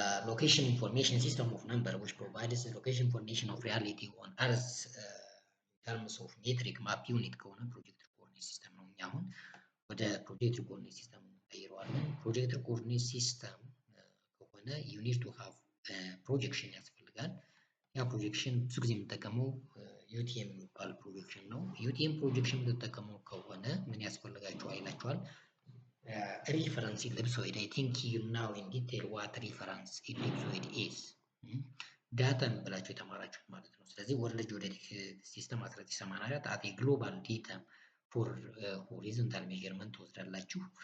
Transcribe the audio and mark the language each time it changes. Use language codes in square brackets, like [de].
[en] location information system of number which provides the location information of reality on earth in terms of metric map unit [am] ከሆነ ፕሮጀክትድ ኮኦርዲኔት ሲስተም ነው። አሁን ወደ ፕሮጀክትድ ኮኦርዲኔት ሲስተም እንቀይረዋለን። ፕሮጀክትድ ኮኦርዲኔት ሲስተም ከሆነ [en] you need to have [am] ፕሮጀክሽን ያስፈልጋል። ያ ፕሮጀክሽን ብዙ ጊዜ የምንጠቀመው ዩቲኤም የሚባል ፕሮጀክሽን ነው። ዩቲኤም ፕሮጀክሽን የምትጠቀመው ከሆነ ምን ያስፈልጋችኋል ይላችኋል? [en] reference ellipsoid. I think you know in detail what reference ellipsoid is. [am] ዳታ ብላችሁ የተማራችሁት ማለት ነው። ስለዚህ ወርልድ ጂኦዴቲክ ሲስተም 1984 አት ግሎባል ዴታ ፎር ሆሪዞንታል ሜዠርመንት ትወስዳላችሁ።